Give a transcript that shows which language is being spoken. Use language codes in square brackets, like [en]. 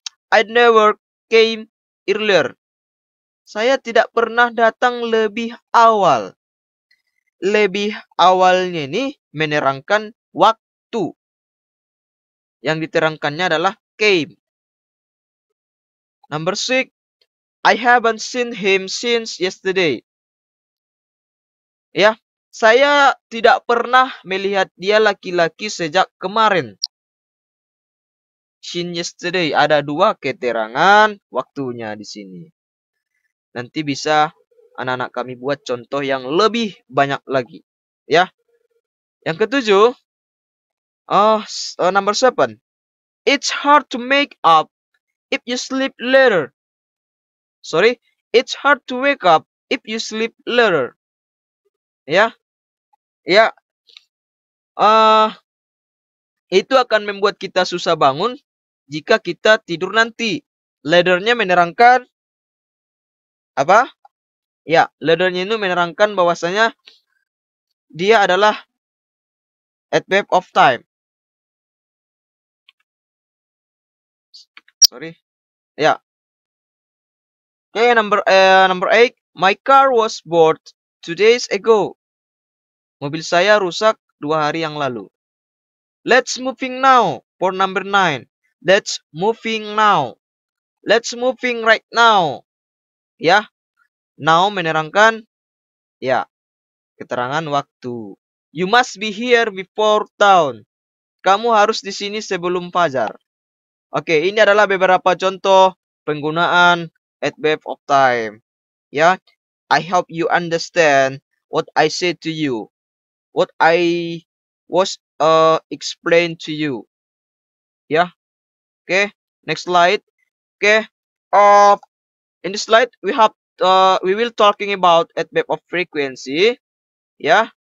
[en] I never came earlier. [id] Saya tidak pernah datang lebih awal. Lebih awalnya ini menerangkan waktu. Yang diterangkannya adalah came. [en] Number 6. I haven't seen him since yesterday. [id] Ya, saya tidak pernah melihat dia laki-laki sejak kemarin. [en] Since yesterday [id] ada 2 keterangan waktunya di sini. Nanti bisa anak-anak kami buat contoh yang lebih banyak lagi. Ya. Yang ke-7. [en] Number 7. It's hard to make up if you sleep later. Sorry, it's hard to wake up if you sleep later. [id] Ya. Ya. Itu akan membuat kita susah bangun jika kita tidur nanti. Later-nya menerangkan apa? Ya, later-nya itu menerangkan bahwasanya dia adalah adverb of time. [en] Sorry. Ya. Okay, number 8. My car was bought 2 days ago. [id] Mobil saya rusak 2 hari yang lalu. [en] Let's moving now for number 9. Let's moving now. Let's moving right now. Ya. [id] Now menerangkan ya, keterangan waktu. [en] You must be here before dawn. [id] Kamu harus di sini sebelum fajar. Oke, ini adalah beberapa contoh penggunaan adverb of time. [en] Ya, I hope you understand what I said to you. What I was explained to you. Ya. Oke, next slide. Oke. In this slide we will talking about adverb of frequency. Ya.